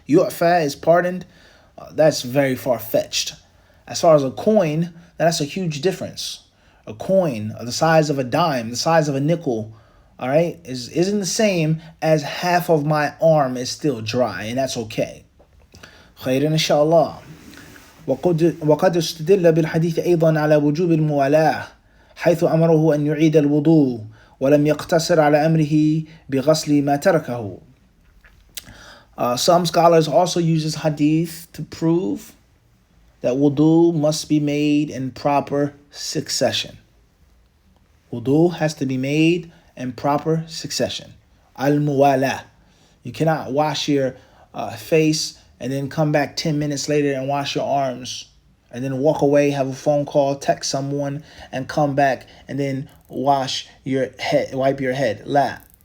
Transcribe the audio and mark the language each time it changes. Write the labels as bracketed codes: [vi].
[en] Yu'fa is pardoned? That's very far-fetched. As far as a coin, that's a huge difference. A coin the size of a dime, the size of a nickel, all right, isn't the same as half of my arm is still dry, and that's okay. [ar] خير إن شاء الله. وقد استدل بالحديث أيضا على وجوب الموالاة حيث أمره أن يعيد الوضوء ولم يقتصر على أمره بغسل ما تركه. [en] Some scholars also use this hadith to prove that wudu must be made in proper succession. Wudu has to be made in proper succession. Al-muwala. You cannot wash your face and then come back 10 minutes later and wash your arms, and then walk away, have a phone call, text someone, and come back and then wash your head, wipe your head. [ar] La.